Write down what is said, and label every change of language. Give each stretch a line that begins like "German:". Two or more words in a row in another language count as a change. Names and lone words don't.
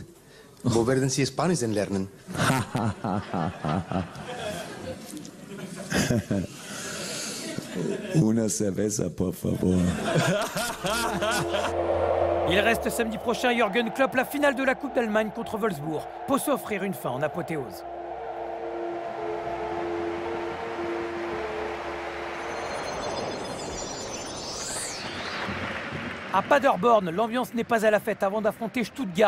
German: Wo werden Sie Spanisch denn lernen?
Spanish: Una cerveza, por favor.
French: Il reste samedi prochain Jürgen Klopp, la finale de la Coupe d'Allemagne contre Wolfsburg, pour s'offrir une fin en apothéose. À Paderborn, l'ambiance n'est pas à la fête avant d'affronter Stuttgart.